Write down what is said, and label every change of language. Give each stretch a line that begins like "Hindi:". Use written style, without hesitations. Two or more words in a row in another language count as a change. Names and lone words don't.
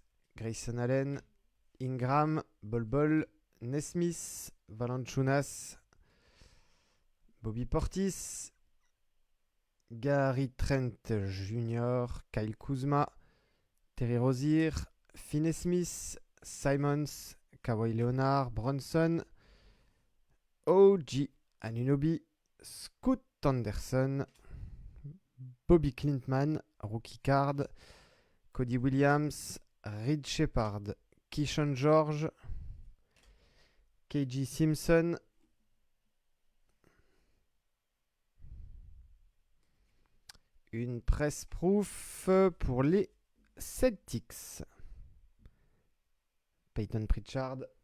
French: Grayson Allen, Ingram, Bol, Nesmith, Valanciunas, Bobby Portis, Gary Trent Jr., Kyle Kuzma, Terry Rozier, Finney Smith, Simons, Kawhi Leonard, Bronson, OG Anunoby, Scoot Anderson, Bobby Clintman,
English: rookie card,
French: Cody Williams, Reed Shepard, Keyshawn George, KG Simpson, une
English: press proof
French: pour les Celtics. Peyton Pritchard.